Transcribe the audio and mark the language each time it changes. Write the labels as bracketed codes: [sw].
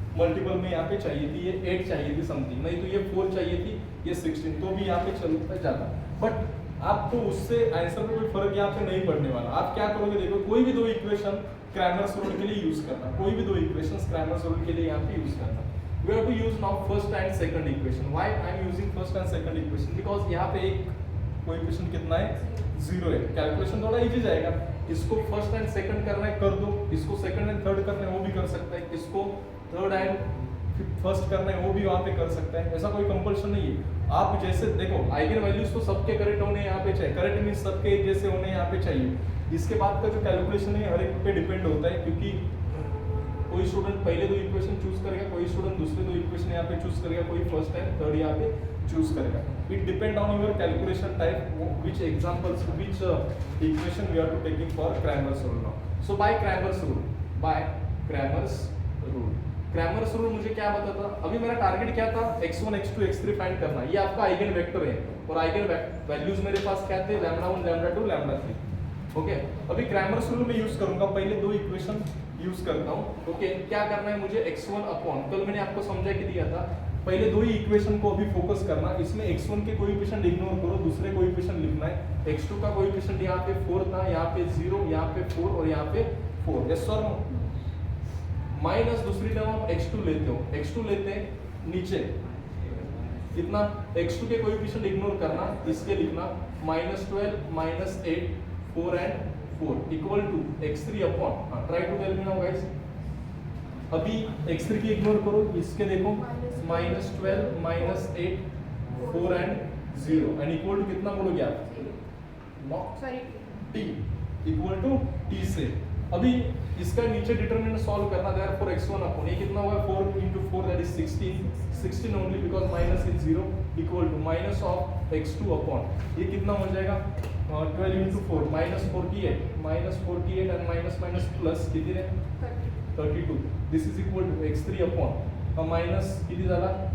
[hi] Multiple में यहाँ पे चाहिए थी, ये 8 चाहिए थी समथिंग, नहीं तो ये 4 चाहिए थी, ये 16, तो भी यहाँ पे चलता जाता. बट आपको उससे आंसर में कोई फर्क यहाँ पे नहीं पड़ने वाला. आप क्या करोगे? देखो कोई भी 2 इक्वेशन क्रैमर्स रूल के लिए यूज करना, कोई भी 2 इक्वेशंस क्रैमर्स रूल के लिए यहाँ पे यूज करना. [en] We have to use now first and second equation. Why I am using first and second equation? [hi] Because यहाँ पे एक कोएफिशिएंट कितना है? 0 है. कैलकुलेशन थोड़ा इजी जाएगा. इसको फर्स्ट एंड सेकंड करना है कर दो, इसको सेकंड एंड थर्ड करना है वो भी कर सकता है, इसको थर्ड एंड फर्स्ट करना है वो भी वहाँ पे कर सकते हैं, ऐसा कोई कंपल्शन नहीं है। आप जैसे देखो आइगन वैल्यूज तो सबके करेक्ट होने यहाँ पे चाहिए, करेक्ट मीन्स सबके एक जैसे होने यहाँ पे चाहिए। इसके बाद का जो कैलकुलेशन है हर एक पे डिपेंड होता है, क्योंकि कोई स्टूडेंट पहले दो इक्वेशन चूज करेगा, कोई स्टूडेंट दूसरे दो इक्वेशन यहाँ पे चूज करेगा, कोई फर्स्ट एंड थर्ड यहाँ पे चूज करेगा। [en] It depend on your calculation type, which examples, which equation we are to taking for Cramer's rule now. So by Cramer's rule, [hi] Cramer's rule मुझे क्या बताता? अभी मेरा टारगेट क्या था? x1, x2, x3 फाइंड करना। ये आपका आइगन वेक्टर है और आइगन वैल्यूज मेरे पास क्या थे? λ1, λ2, λ3। ओके, अभी क्रैमर्स रूल में यूज करूंगा, पहले दो इक्वेशन यूज करता हूं। ओके, क्या करना है मुझे? x1 अपॉन, कल मैंने आपको समझा के दिया था, पहले दो ही इक्वेशन को अभी फोकस करना। इसमें x1 के कोएफिशिएंट इग्नोर करो, दूसरे कोएफिशिएंट लिखना है। x2 का कोएफिशिएंट यहाँ पे 4 था, यहाँ पे 0, यहाँ पे 4 और यहाँ पे 4। यस और नो? माइनस दूसरी टर्म आप x2 लेते हो, x2 लेते हैं नीचे कितना? x2 के कोएफिशिएंट इग्नोर करना, इसके लिखना -12 -8 4 and 4 equal to x3 upon, [en] Try to tell me now guys. [hi] अभी x3 की इग्नोर करो, इसके देखो -12 -8 4 and 0 एंड इक्वल टू कितना बोलोगे आप? t इक्वल टू t से। अभी इसका नीचे डिटरमिनेंट सॉल्व करना, देयरफॉर x1 अपॉन ये कितना हुआ? [en] 4 into 4 that is 16 only because minus is 0 equal to minus of x2 [hi] upon ये कितना हो जाएगा? [en] 12 into 4 minus 48 and minus plus [mr] किती रे? [en] 32. This is equal to x3 upon minus [mr] किती झाला?